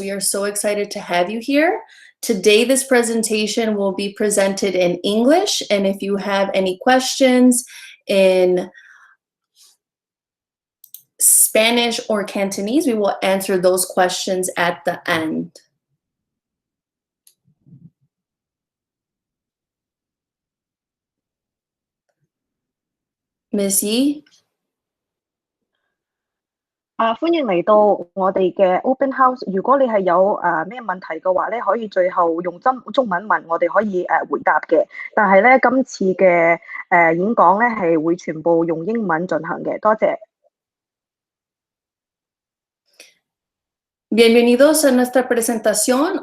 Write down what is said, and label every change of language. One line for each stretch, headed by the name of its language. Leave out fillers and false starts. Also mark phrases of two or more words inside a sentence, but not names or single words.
English: We are so excited to have you here. Today, this presentation will be presented in English, and if you have any questions in Spanish or Cantonese, we will answer those questions at the end. Ms. Yi?
Cantonese: 歡迎嚟到我哋嘅
English: Open House。
Cantonese: 如果你係有咩問題嘅話咧，可以最後用中文問，我哋可以回答嘅。但係咧，今次嘅演講咧係會全部用英文進行嘅。多謝。
Spanish: Bienvenidos a nuestra presentación.